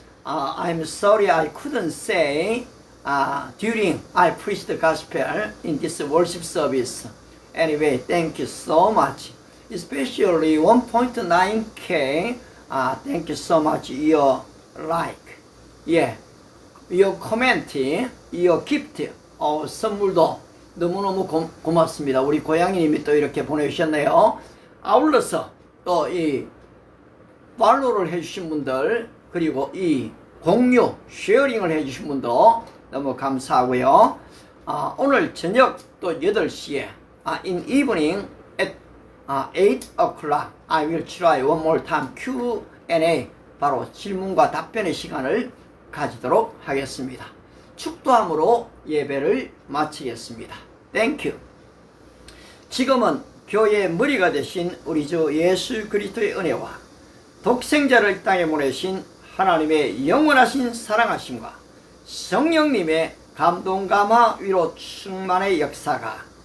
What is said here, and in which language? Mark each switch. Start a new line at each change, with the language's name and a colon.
English: I'm sorry I couldn't say during I preached the gospel in this worship service. Anyway, thank you so much. Especially 1.9K. Thank you so much your like. Yeah, your comment, your gift,
Korean: 선물도 너무너무 고맙습니다. 우리 고양이님이 또 이렇게 보내주셨네요. 아울러서 또 이 팔로우를 해주신 분들, 그리고 이 공유, 쉐어링을 해주신 분도 너무 감사하고요. 오늘 저녁 또 8시에
English: in evening at 8 o'clock I will try one more time Q&A,
Korean: 바로 질문과 답변의 시간을 가지도록 하겠습니다. 축도함으로 예배를 마치겠습니다.
English: Thank you.
Korean: 지금은 교회의 머리가 되신 우리 주 예수 그리스도의 은혜와 독생자를 이 땅에 보내신 하나님의 영원하신 사랑하심과 성령님의 감동 감화 위로 충만의 역사가